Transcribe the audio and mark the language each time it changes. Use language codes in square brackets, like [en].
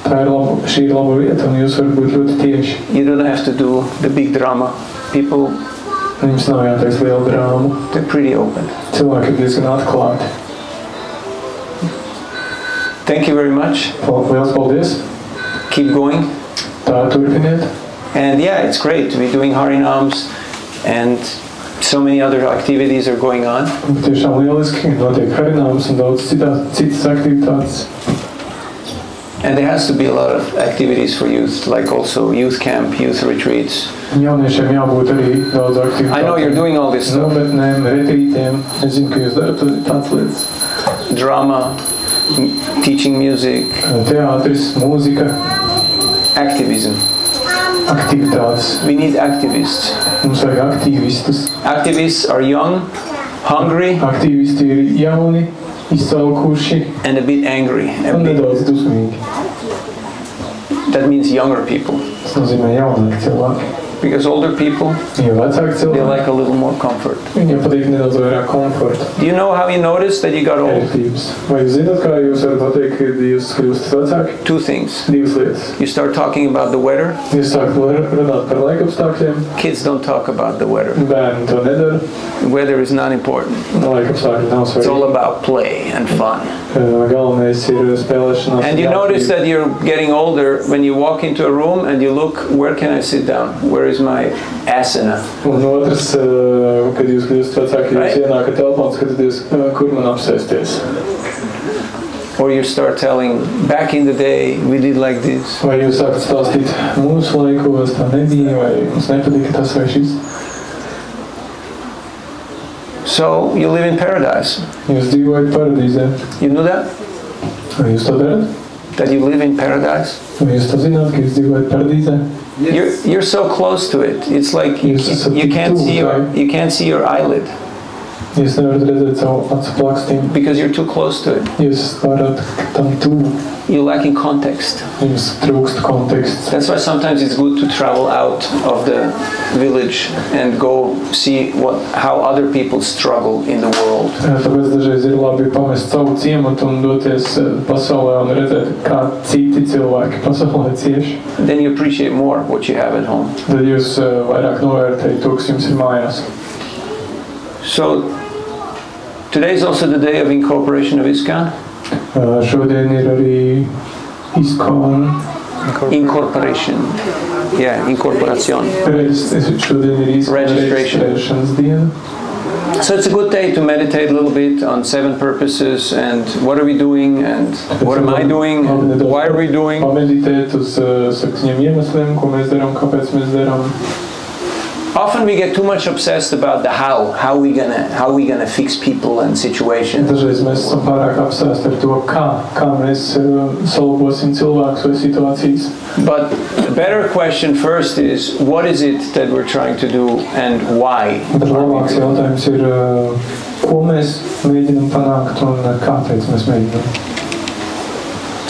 [lv] Šī ir laba vieta un jūs varat būt ļoti tieši. [en] You don't have to do the big drama. People, [lv] Jums nav jāteic liela drāma. [en] they're pretty open. [lv] Cilvēki ir diezgan atklāti. [en] Thank you very much. [lv] Liels paldies. [en] Keep going. [lv] Tā turpiniet. [en] And yeah, it's great to be doing Harinams and so many other activities are going on. [lv] Tiešām lieliski, notiek harināmas un daudz citas aktivitātes. [en] And there has to be a lot of activities for youth, like also youth camp, youth retreats. [lv] Jauniešiem jābūt arī daudz aktivitātes. [en] I know you're doing all this stuff. [lv] Nometnēm, retrītiem. Es zinu, ka jūs darat tādas lietas. [en] Drama, teaching music. [lv] Teātris, mūzika. [en] Activism. [lv] Aktivitātes. [en] We need activists. [lv] Mums vajag aktīvistus. [en] Activists are young, hungry, [lv] Aktīvisti ir jauni, izsalkuši [en] and a bit angry. [lv] un nedaudz dusmīgi. [en] That means younger people. [lv] Tas nozīmē jaunāki cilvēki. [en] Because older people, [lv] Jo vecāki [en] they [lv] cilvēki, [en] like a little more comfort. [lv] viņiem patīk nedaudz vairāk komforta. [en] Do you know how you noticed that you got old? [lv] Ērtības. Vai jūs zināt, kā jūs varat pateikt, ka jūs kļūstat vecāki? [en] Two things. [lv] Divas lietas. [en] You start talking about the weather. [lv] Jūs sākat runāt par laikapstākļiem. [en] Kids don't talk about the weather. [lv] Bērni to nedara. [en] Weather is not important. [lv] Laikapstākļi nav [en] It's all [lv] svarīgi. [en] about play and fun. [lv] Galvenais ir spēlēšanās. [en] And you notice that you're getting older when you walk into a room and you look, where can I sit down? Where is my asana? [lv] Un otrs, kad jūs kļūstat vecāki, jūs ienākat telpā un skatāties, kur man apsēsties. [en] Or you start telling, back in the day, we did like this. [lv] Vai jūs sākat stāstīt mūsu laikos, tā nebija, vai mums nepatika tas vai šis? [en] So you live in paradise. [lv] Jūs dzīvojat paradīzē. [en] You know that? [lv] Vai jūs to darat? [en] That you live in paradise? [lv] Vai jūs to zināt, ka jūs dzīvojat paradīzē? [en] You're so close to it. It's like you can't see your eyelid. [lv] Jūs nevarat redzēt savu acu plakstiņu. [en] Because you're too close to it. [lv] Jūs varat tam tuvu. [en] You're lacking context. [lv] Jums trūkst konteksts. [en] That's why sometimes it's good to travel out of the village and go see how other people struggle in the world. [lv] Tāpēc dažreiz ir labi pamest savu ciematu un doties pasaulē un redzēt, kā citi cilvēki pasaulē cieši. [en] Then you appreciate more what you have at home. [lv] Tad jūs vairāk novērtējat to, kas jums ir mājās. [en] So today is also the day of incorporation of ISKCON. [lv] Šodien ir arī ISKCON. [en] Incorporation. Yeah, incorporación. [lv] Šodien ir [en] Registration. [lv] reģistrēšanas diena. [en] So it's a good day to meditate a little bit on 7 purposes and what are we doing and what am I doing and why are we doing. [lv] Pameditēt uz 7 iemesliem, ko mēs darām, kāpēc mēs darām. [en] Often we get too much obsessed about the how we gonna fix people and situations. [lv] Dažreiz mēs esam pārāk apsēsti ar to, kā mēs salabosim cilvēkus vai situācijas. [en] But the better question first is, what is it that we're trying to do and why? [lv] Bet labāks jautājums ir, ko mēs mēģinam panākt un kāpēc mēs mēģinam.